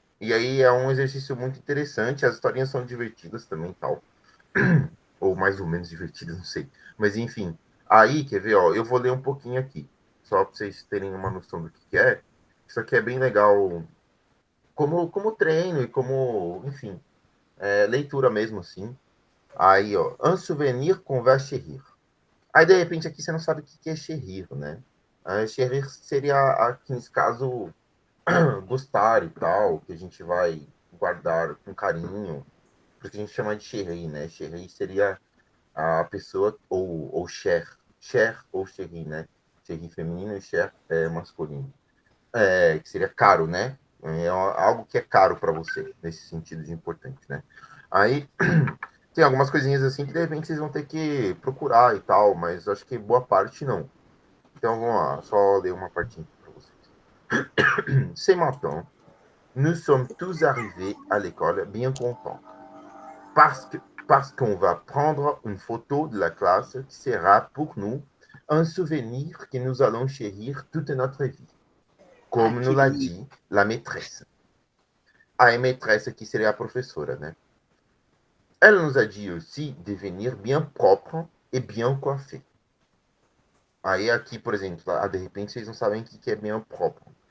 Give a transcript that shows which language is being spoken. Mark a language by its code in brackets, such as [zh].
[pt] E aí é um exercício muito interessante, as historinhas são divertidas também, tal. Ou mais ou menos divertidas, não sei. Mas enfim, aí, quer ver, ó, eu vou ler um pouquinho aqui, só para vocês terem uma noção do que é. Isso aqui é bem legal como treino e como, enfim, leitura mesmo, assim. Aí, ó, [fr] un souvenir qu'on va chérir. [pt] Aí, de repente, aqui você não sabe o que é chérir, né? Chérir seria, aqui nesse caso, gostar e tal, que a gente vai guardar com carinho, porque a gente chama de chéri, né? Chéri seria a pessoa, ou cher, cher ou chéri, né? Chéri feminino e cher masculino. Que seria caro, né? É algo que é caro para você, nesse sentido de importante, né? Aí tem algumas coisinhas assim que de repente vocês vão ter que procurar e tal, mas acho que boa parte não. Então vamos lá, só ler uma partinha aqui para vocês. [fr] Ce matin, nous sommes tous arrivés à l'école bien contents. Parce qu'on va prendre une photo de la classe qui sera pour nous un souvenir que nous allons chérir toute notre vie. Como nous l'a dit la maîtresse. [pt] A maîtresse aqui seria a professora, né? [fr] Elle nous a dit aussi de venir bien propre et bien coiffé. [pt] Aí aqui, por exemplo, de repente vocês não sabem o que é [fr] bien propre.